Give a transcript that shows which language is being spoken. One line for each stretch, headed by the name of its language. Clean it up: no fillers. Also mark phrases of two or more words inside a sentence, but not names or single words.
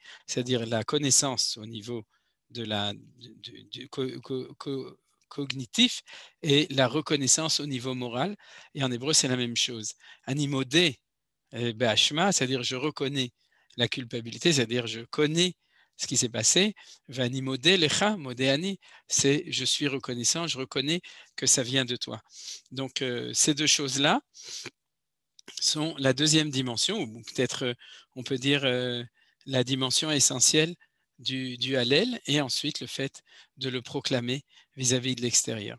French: C'est-à-dire la connaissance au niveau de du cognitif et la reconnaissance au niveau moral. Et en hébreu, c'est la même chose.
Hebrew: אני מודה באשמה,
French: c'est-à-dire je reconnais la culpabilité, c'est-à-dire je connais ce qui s'est passé.
Hebrew: ואני מודה לך, מודה אני,
French: c'est je suis reconnaissant, je reconnais que ça vient de toi. Donc ces deux choses-là sont la deuxième dimension, ou peut-être on peut dire la dimension essentielle du Hallel, et ensuite le fait de le proclamer vis-à-vis de l'extérieur.